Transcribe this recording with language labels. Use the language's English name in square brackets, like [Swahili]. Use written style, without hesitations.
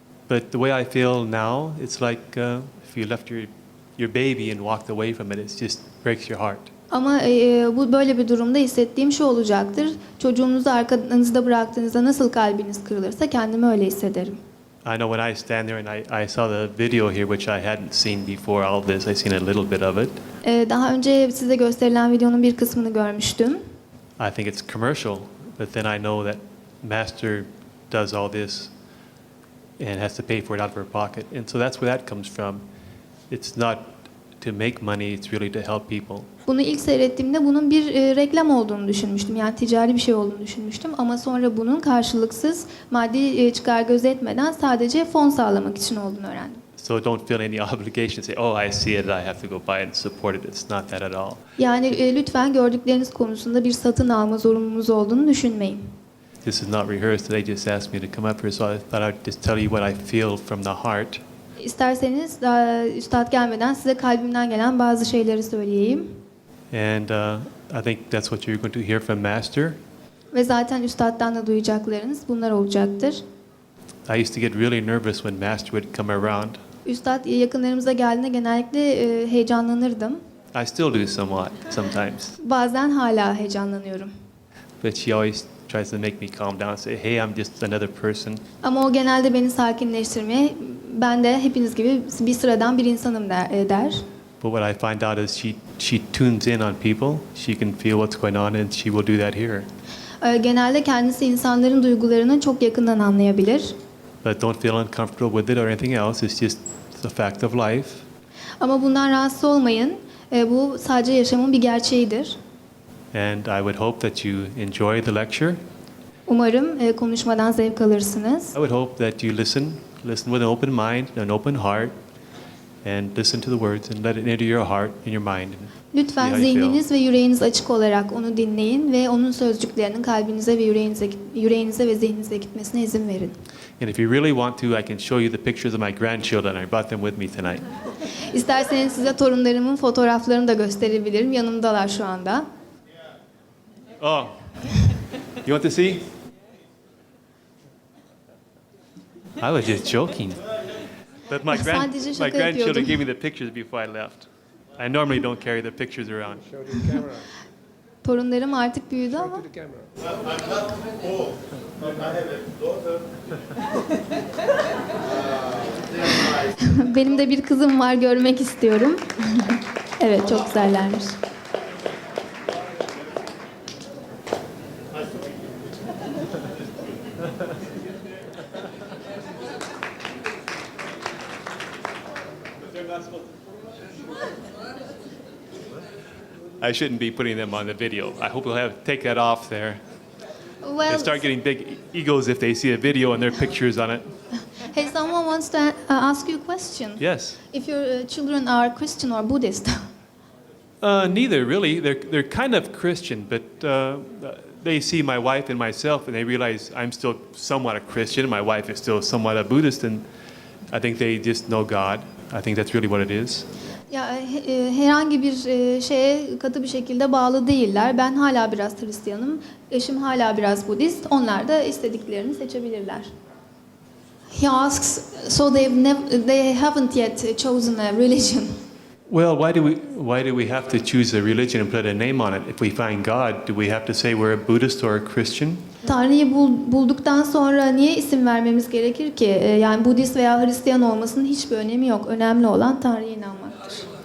[English] But the way I feel now, it's like if you left your baby and walked away from it, it just breaks your heart. [Turkish] Ama bu böyle bir durumda hissettiğim şu olacaktır. Çocuğunuzu arkanızda bıraktığınızda nasıl kalbiniz kırılırsa kendimi öyle hissederim. [English] I know when I stand there and I saw the video here, which I hadn't seen before all this. I seen a little bit of it. [Turkish] Daha önce size gösterilen videonun bir kısmını görmüştüm. [English] I think it's commercial, but then I know that Master does all this and has to pay for it out of her pocket. And so that's where that comes from. It's not to make money, it's really to help people. [Turkish] Bunu ilk seyrettiğimde bunun bir reklam olduğunu düşünmüştüm. Yani ticari bir şey olduğunu düşünmüştüm. Ama sonra bunun karşılıksız maddi çıkar gözetmeden sadece fon sağlamak için olduğunu öğrendim. [English] So don't feel any obligation to say, oh, I see it, I have to go buy it and support it. It's not that at all. [Turkish] Yani lütfen gördükleriniz konusunda bir satın alma zorunluluğunuz olduğunu düşünmeyin. [English] This is not rehearsed. They just asked me to come up here, so I thought I'd just tell you what I feel from the heart. [Turkish] İsterseniz üstad gelmeden size kalbimden gelen bazı şeyleri söyleyeyim. [English] And I think that's what you're going to hear from Master. [Turkish] Ve zaten üstaddan da duyacaklarınız bunlar olacaktır. [English] I used to get really nervous when Master would come around. [Turkish] Üstad yakınlarımıza geldiğinde genellikle heyecanlanırdım. [English] I still do somewhat sometimes. [Turkish] Bazen hala heyecanlanıyorum. [English] But she always tries to make me calm down and say, hey, I'm just another person. [Turkish] Ama o genelde beni sakinleştirmeye, ben de hepiniz gibi bir sıradan bir insanım der. [English] But what I find out is she tunes in on people. She can feel what's going on and she will do that here. [Turkish] Genelde kendisi insanların duygularını çok yakından anlayabilir. [English] But don't feel uncomfortable with it or anything else. It's just the fact of life. [Turkish] Ama bundan rahatsız olmayın. Bu sadece yaşamın bir gerçeğidir. [English] And I would hope that you enjoy the lecture. [Turkish] Umarım konuşmadan zevk alırsınız. [English] I would hope that you listen with an open mind, an open heart, and listen to the words and let it enter your heart and your mind. [Turkish] Lütfen zihniniz ve yüreğiniz açık olarak onu dinleyin ve onun sözcüklerinin kalbinize ve yüreğinize ve zihninize gitmesine izin verin. [English] And if you really want to, I can show you the pictures of my grandchildren. I brought them with me tonight. [Turkish] İsterseniz size torunlarımın fotoğraflarını da gösterebilirim. Yanımdalar şu anda. [English] Oh, you want to see? I was just joking. But my grandchildren gave me the pictures before I left. I normally don't carry the pictures around. [Turkish] Torunlarım artık büyüdü ama. Benim de bir kızım var, görmek istiyorum. Evet, çok güzellermiş. [English] I shouldn't be putting them on the video. I hope we'll take that off there. They start getting big egos if they see a video and their pictures on it. Hey, someone wants to ask you a question. Yes. If your children are Christian or Buddhist? Neither really. They're kind of Christian, but they see my wife and myself, and they realize I'm still somewhat a Christian. My wife is still somewhat a Buddhist, and I think they just know God. I think that's really what it is. [Turkish] Ya herhangi bir şeye katı bir şekilde bağlı değiller. Ben hala biraz Hristiyanım. Eşim hala biraz Budist. Onlar da istediklerini seçebilirler. [English] He asks, so they haven't yet chosen a religion. Well, why do we have to choose a religion and put a name on it? If we find God, do we have to say we're a Buddhist or a Christian? [Turkish] Tanrı'yı bulduktan sonra niye isim vermemiz gerekir ki? Yani Budist veya Hristiyan olmasının hiçbir önemi yok. Önemli olan Tanrı'ya inanmaktır.